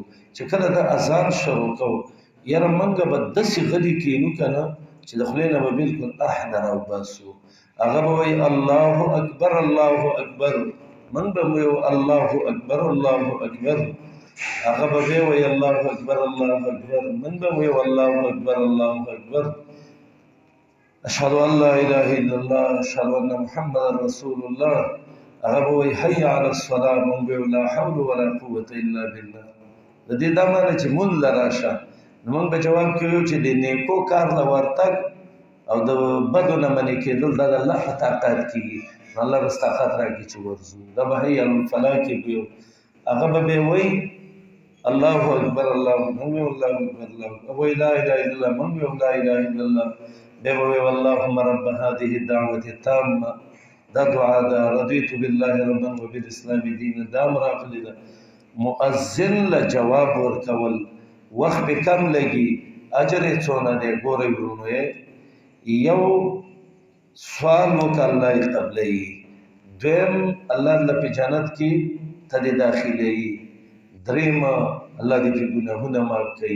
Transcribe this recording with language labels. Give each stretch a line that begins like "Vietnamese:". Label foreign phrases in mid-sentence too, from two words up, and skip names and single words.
Pashto: چې کله د اذان شروع کوو یاره موږ به داسې غلي کینو که نه چې د خولې نه به بلکل احد راوباسو. هغه به وایي
Arabic: الله اکبر الله اکبر،
Pashto: موږ به وایو
Arabic: الله اکبر الله اکبر،
Pashto: هغه به بیا وایي
Arabic: الله اکبر الله اکبر،
Pashto: موږ به وایو
Arabic: الله اکبر الله اکبر. اشهد ان لا اله الا الله اشهد ان محمد رسول الله،
Pashto: هغه به وایي
Arabic: حي علی الصلاه،
Pashto: موږ به وایو
Arabic: لا حول ولا قوه الا بالله.
Pashto: د دې دا معنی چې مونځ له راشه نو موږ به جواب کوو چې د نیکو کار له ورتګ او د بدو نه منې کېدل دا د الله په طاقت کېږي، نو الله به طاقت راکړي چې ورځو. دا به
Arabic: حي علی الفلاح
Pashto: کې ویو، هغه به بیا وایي
Arabic: الله اکبر الله،
Pashto: موږ وایو
Arabic: الله اکبر الله،
Pashto: وایي
Arabic: لا اله الا الله،
Pashto: موږ وایو
Arabic: لا اله الا الله،
Pashto: بیا به وایو
Arabic: اللهم رب هذه الدعوة التامة،
Pashto: دا دعا ده،
Arabic: رضیت بالله ربا وبالاسلام دینا،
Pashto: دا هم راغلې ده. مؤذن له جواب ورکول وخت به کم لګي، اجر یې څونه دی؟ ګورئ ورونو، یو سوال وکړه الله یې قبلوي، دویم الله له په جنت کې ته دې داخلوي، دریم الله دې پرې ګناهونه معاف کوي.